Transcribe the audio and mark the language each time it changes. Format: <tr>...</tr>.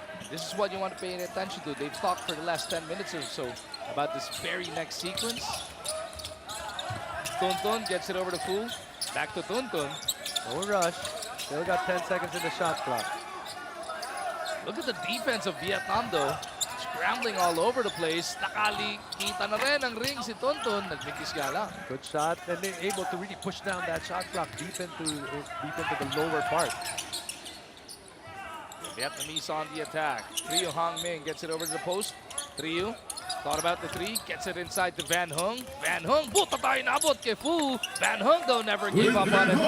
<en>This is what you want to pay attention to. They've talked for the last 10 minutes or so about this very next sequence. Tuntun gets it over to Fu. Back to Tuntun. No rush. Still got 10 seconds in the shot clock. Look at the defense of Vietnam though. Scrambling all over the place.</en> <tl>Nakali-kita na rin ang ring si Tuntun. Nagmikis nga lang.</tl> <en>Good shot, and they're able to really push down that shot clock deep into the lower part. Vietnamese on the attack. Trio Hangming gets it over to the post. Trio thought about the three, gets it inside to Van Hung. Van Hung,</en> <tl>buta tayo nabot kay</tl> <en>Fu. Van Hung though never gave up on it.</en>